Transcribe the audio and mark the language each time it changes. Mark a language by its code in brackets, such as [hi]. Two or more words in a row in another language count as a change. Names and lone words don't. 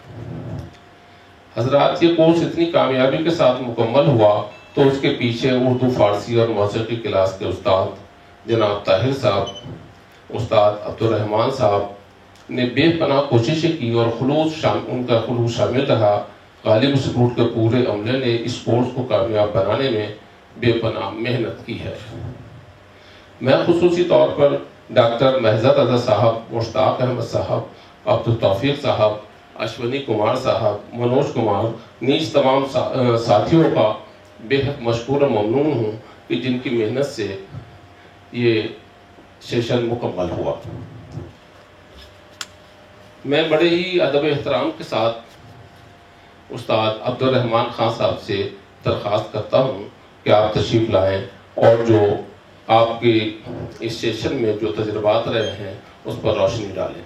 [ur] حضرات، یہ کورس اتنی کامیابی کے ساتھ مکمل ہوا تو اس کے پیچھے اردو، فارسی اور موسیقی کلاس کے استاد جناب طاہر صاحب، استاد عبدالرحمان صاحب نے بے پناہ کوششیں کی اور ان کا خلوص شامل رہا۔ غالب انسٹیٹیوٹ کے پورے عملے نے اس کورس کو کامیاب بنانے میں بے پناہ محنت کی ہے۔ میں خصوصی طور پر ڈاکٹر مہزاد رضا صاحب، مشتاق احمد صاحب، عبدالتوفیق صاحب، اشونی کمار صاحب، منوج کمار نیز تمام ساتھیوں کا بےحد مشکور و ممنون ہوں کہ جن کی محنت سے یہ سیشن مکمل ہوا۔ میں بڑے ہی ادب احترام کے ساتھ استاد عبدالرحمان خان صاحب سے درخواست کرتا ہوں کہ آپ تشریف لائیں اور جو آپ کے اس سیشن میں جو تجربات رہے ہیں اس پر روشنی ڈالیں۔